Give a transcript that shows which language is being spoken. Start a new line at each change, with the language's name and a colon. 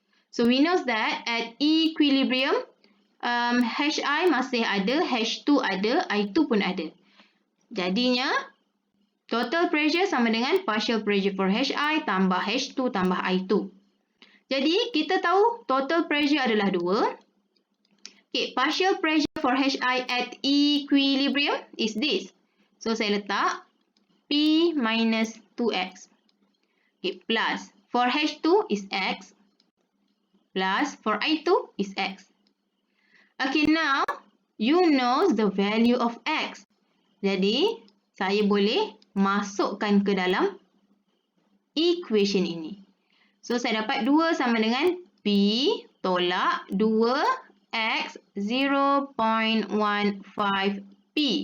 English: So, we know that at equilibrium, HI
Malay: masih ada, H2 ada, I2 pun ada. Jadinya, total pressure sama dengan partial pressure for HI tambah H2 tambah I2. Jadi, kita tahu total pressure adalah 2.
English: Okay, partial pressure for HI at equilibrium is this.
Malay: So, saya letak P minus 2X.
English: Okay, plus for H2 is X. Plus for I2 is X. Okay, now you know the value of X.
Malay: Jadi, saya boleh masukkan ke dalam equation ini. So, saya dapat 2 sama dengan P tolak 2X 0.15P.